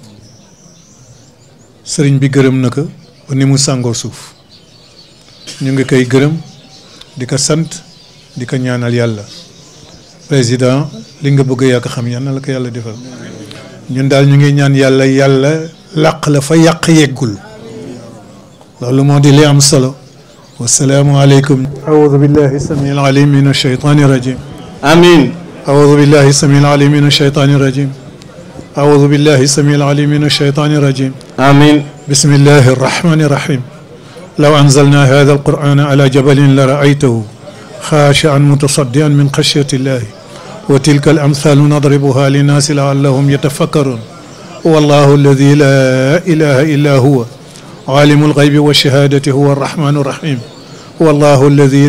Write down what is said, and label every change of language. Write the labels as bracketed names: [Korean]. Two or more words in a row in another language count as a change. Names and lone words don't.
[Wolof] sëriñ bi gërëm na ko ba ni mu sàngoo suuf ñu ngi koy gërëm di ko sant di ko ñaanal yàlla président li nga bëgg yaa ko xam yal na la ko yàlla defal ñun daal ñu ngi ñaan yàlla yàlla làq la fa yàq yeggul loolu moo di li am solo [Arabic] والسلام عليكم أعوذ بالله السميع العليم من الشيطان الرجيم amin أعوذ بالله السميع العليم من الشيطان الرجيم أعوذ بالله السميع العليم من الشيطان الرجيم آمين بسم الله الرحمن الرحيم لو أنزلنا هذا القرآن على جبل لرأيته خاشعا متصدعا من خشية الله وتلك الأمثال نضربها للناس لعلهم يتفكرون والله الذي لا إله إلا هو عالم الغيب والشهادة هو الرحمن الرحيم والله الذي